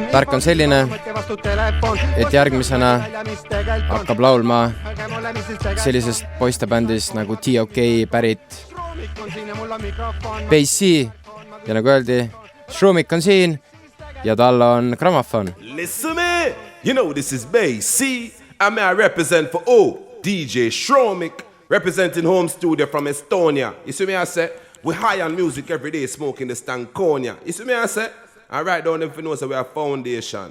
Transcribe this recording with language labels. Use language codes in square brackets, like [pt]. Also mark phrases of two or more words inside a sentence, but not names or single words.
[et] Värk on selline, et järgmisena hakkab laulma sellisest poistebändist nagu TOK pärit Bass-C ja nagu öeldi, Šromik on siin ja tal on grammofon. [en] Listen me, you know this is Bass-C and may I represent for DJ Šromik representing home studio from Estonia. You see me I say, we high on music every day smoking the Stankonia. You see me I say, and right down if you know so we have foundation.